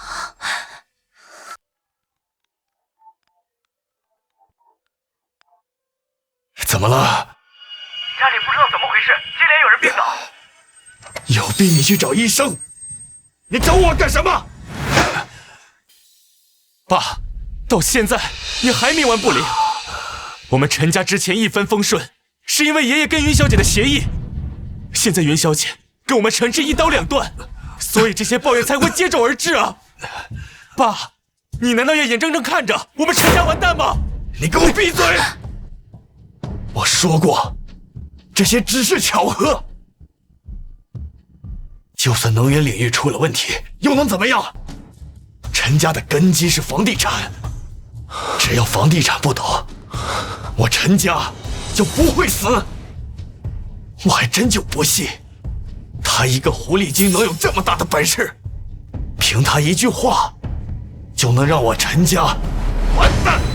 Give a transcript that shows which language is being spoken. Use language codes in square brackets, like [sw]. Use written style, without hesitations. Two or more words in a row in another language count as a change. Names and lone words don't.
[zh] 怎麼了？家裡不知道怎麼回事，接連有人病倒。有病你去找醫生，你找我幹什麼？爸，到現在你還冥頑不靈。我們陳家之前一帆風順，是因為爺爺跟雲小姐的協議。現在雲小姐跟我們陳氏一刀兩斷，所以這些抱怨才會接踵而至啊！爸，你難道要眼睜睜看着我們陳家完蛋嗎？你給我閉嘴！我說過，這些只是巧合。就算能源領域出了問題，又能怎麼樣？陳家的根基是房地產，只要房地產不倒，我陳家就不會死。我還真就不信，他一個狐狸精能有這麼大的本事，憑他一句話，就能讓我陳家完蛋。